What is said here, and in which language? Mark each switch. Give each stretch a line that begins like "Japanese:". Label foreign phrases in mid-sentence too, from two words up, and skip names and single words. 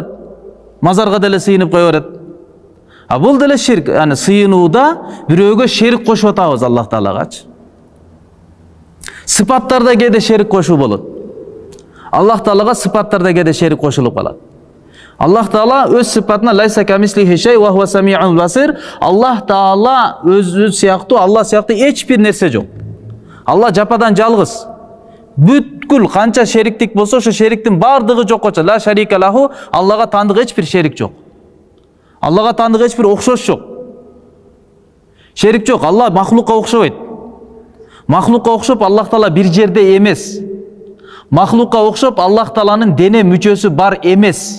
Kyrgyz: Мазарга деле сыйынып кое берет. Бул деле ширк, яны сыйынууда бирөөгө шерик кошуп атабыз Аллах Таалагачы. Сыпаттарда кээде шерик кошуу болот. Аллах Таалага сыпаттарда кээде шерик кошулуп калат. Аллах Таала өз сыпатына
Arabic: ليس كمثله شيء وهو السميع البصير.
Kyrgyz: Аллах Таала өзү сыяктуу, Алла сыяктуу эч бир нерсе жок. Алла жападан жалгыз. Бүт бүткүл канча шериктик болсо ошо шериктин баардыгы жокко чыгат.
Arabic: لا شريك له,
Kyrgyz: Аллага тандык эч бир шерик жок. Аллага тандык эч бир окшош жок. Шерик жок. Алла махлукка окшобойт. Махлукка окшоп Аллах Таала бир жерде эмес. Махлукка окшоп Аллах Тааланын дене мүчөсү бар эмес.